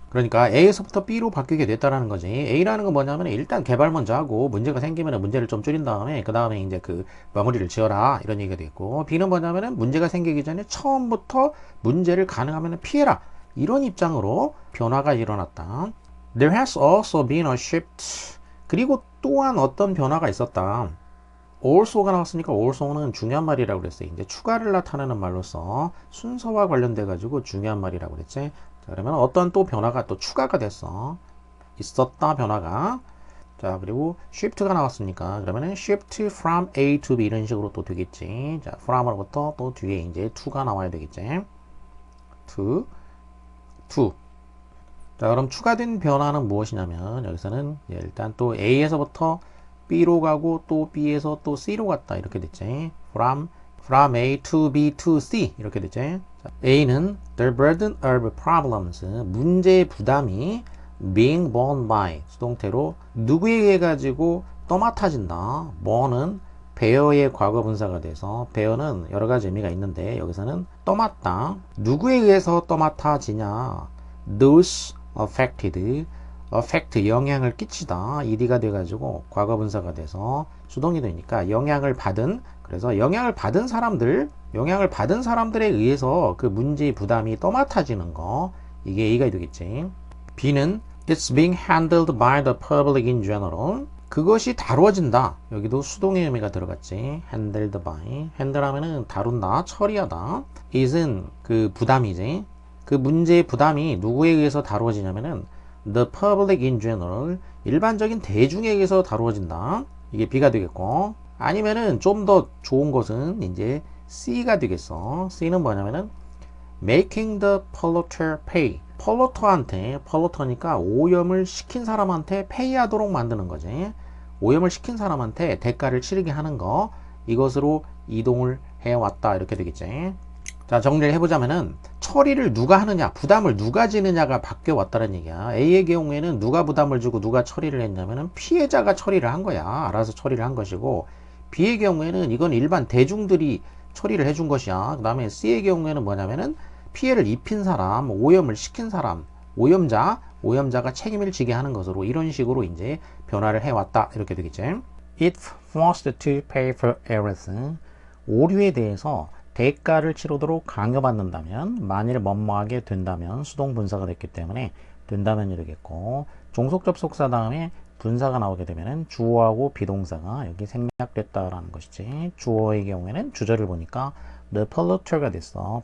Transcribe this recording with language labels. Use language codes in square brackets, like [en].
[ko] 그러니까 A에서부터 B로 바뀌게 됐다라는 거지. A라는 건 뭐냐면 일단 개발 먼저 하고 문제가 생기면 문제를 좀 줄인 다음에 그 다음에 이제 그 마무리를 지어라 이런 얘기가 되겠고 B는 뭐냐면은 문제가 생기기 전에 처음부터 문제를 가능하면 피해라 이런 입장으로 변화가 일어났다. [en] There has also been a shift. [ko] 그리고 또한 어떤 변화가 있었다. also가 나왔으니까 also는 중요한 말이라고 그랬어요. 이제 추가를 나타내는 말로서 순서와 관련돼 가지고 중요한 말이라고 그랬지. 자, 그러면 어떤 또 변화가 또 추가가 됐어. 있었다 변화가. 자, 그리고 shift가 나왔으니까 그러면은 [en] shift from A to B [ko] 이런 식으로 또 되겠지. 자, from으로부터 또 뒤에 이제 to가 나와야 되겠지. to. 자, 그럼 추가된 변화는 무엇이냐면 여기서는 일단 또 A에서부터 B로 가고 또 B에서 또 C로 갔다 이렇게 됐지. [en] From A to B to C [ko] 이렇게 됐지. 자, A는 [en] the burden of problems [ko] 문제의 부담이 [en] being borne by [ko] 수동태로 누구에 의해 가지고 떠맡아진다. 뭐는 bear의 과거 분사가 돼서 bear는 여러 가지 의미가 있는데 여기서는 떠맡다. 누구에 의해서 떠맡아지냐? [en] Those affected [ko] 영향을 끼치다 ed가 돼가지고 과거분사가 돼서 수동이 되니까 영향을 받은 그래서 영향을 받은 사람들에 의해서 그 문제의 부담이 떠맡아지는 거 이게 A가 되겠지. [en] B는 It's being handled by the public in general [ko] 그것이 다루어진다. 여기도 수동의 의미가 들어갔지. [en] handled by handle [ko] 하면은 다룬다 처리하다 is은 그 부담이지. 그 문제의 부담이 누구에 의해서 다루어지냐면은 [en] the public in general [ko] 일반적인 대중에 의해서 다루어진다. 이게 B가 되겠고 아니면은 좀 더 좋은 것은 이제 C가 되겠어. C는 뭐냐면은 [en] making the polluter pay [ko] polluter니까 오염을 시킨 사람한테 pay 하도록 만드는 거지. 오염을 시킨 사람한테 대가를 치르게 하는 거 이것으로 이동을 해왔다 이렇게 되겠지. 자, 정리를 해보자면은 처리를 누가 하느냐 부담을 누가 지느냐가 바뀌어 왔다는 얘기야. A의 경우에는 누가 부담을 주고 누가 처리를 했냐면은 피해자가 처리를 한 거야. 알아서 처리를 한 것이고 B의 경우에는 이건 일반 대중들이 처리를 해준 것이야. 그 다음에 C의 경우에는 뭐냐면은 피해를 입힌 사람 오염을 시킨 사람 오염자가 책임을 지게 하는 것으로 이런 식으로 이제 변화를 해왔다 이렇게 되겠지. [en] It forced to pay for everything. [ko] 오류에 대해서 대가를 치르도록 강요받는다면, 만일 뭐뭐하게 된다면 수동 분사가 됐기 때문에 된다면이 되겠고, 종속 접속사 다음에 분사가 나오게 되면은 주어하고 비동사가 여기 생략됐다라는 것이지. 주어의 경우에는 주절을 보니까 [en] the polluter [ko] 가 됐어.